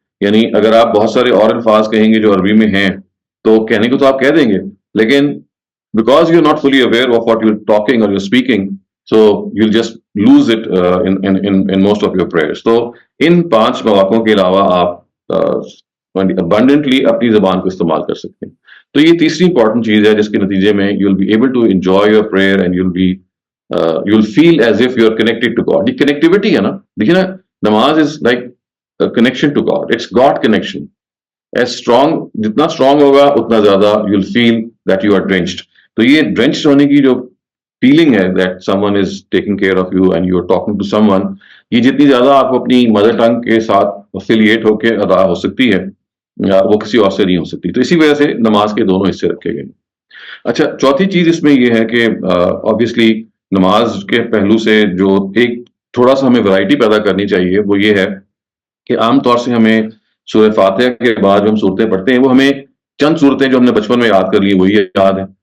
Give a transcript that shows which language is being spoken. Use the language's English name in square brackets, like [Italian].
[Urdu] یعنی اگر آپ بہت سارے اور الفاظ کہیں گے جو عربی میں ہیں تو کہنے کو تو آپ کہہ دیں گے، لیکن [English] because you're not fully aware of what you're talking or you're speaking, so you'll just lose it in most of your prayers. [Urdu] تو ان 5 مواقعوں کے علاوہ آپ abundantly اپنی زبان کو استعمال کر سکتے ہیں. تو یہ تیسری امپورٹنٹ چیز ہے جس کے نتیجے میں [English] you'll be able to enjoy your prayer and you'll feel as if you're connected to God. [Urdu] یہ کنیکٹیوٹی ہے نا، دیکھیے نا، [English] Namaz is like a connection to God. It's God connection. As strong [Urdu] جتنا اسٹرانگ ہوگا اتنا زیادہ [English] You will feel that you are drenched. [Urdu] تو یہ ڈرینچڈ ہونے کی جو فیلنگ ہے [English] that someone is taking care of you and you are talking to someone, [Urdu] یہ جتنی زیادہ آپ کو اپنی مدر ٹنگ کے ساتھ افیلیٹ ہو کے ادا ہو سکتی ہے وہ کسی اور سے نہیں ہو سکتی. تو اسی وجہ سے نماز کے دونوں حصے رکھے گئے. اچھا, چوتھی چیز اس میں یہ ہے کہ آبویسلی نماز کے پہلو سے جو ایک تھوڑا سا ہمیں ورائٹی پیدا کرنی چاہیے وہ یہ ہے کہ عام طور سے ہمیں سورہ فاتحہ کے بعد جو ہم صورتیں پڑھتے ہیں وہ ہمیں چند صورتیں جو ہم نے بچپن میں یاد کر لی وہی یاد ہیں.